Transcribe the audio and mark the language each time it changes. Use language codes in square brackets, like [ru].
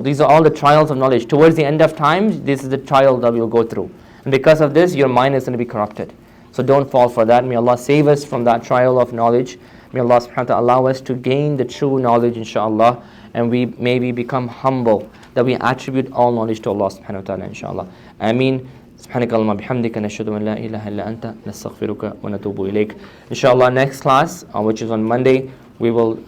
[en] These are all the trials of knowledge. Towards the end of time, this is the trial that we'll go through. And because of this, your mind is going to be corrupted. So don't fall for that. May Allah save us from that trial of knowledge. May Allah subhanahu wa ta'ala allow us to gain the true knowledge, inshaAllah. And we maybe become humble, that we attribute all knowledge to Allah subhanahu wa ta'ala, inshaAllah. Ameen. [ar] سبحانك اللهم بحمدك نشهد أن لا إله إلا أنت نستغفرك ونتوب إليك. [en] Inshallah, next class, which is on Monday, we will study the story of Dhul Qarnayn. Okay, inshallah. Barakallahu feek.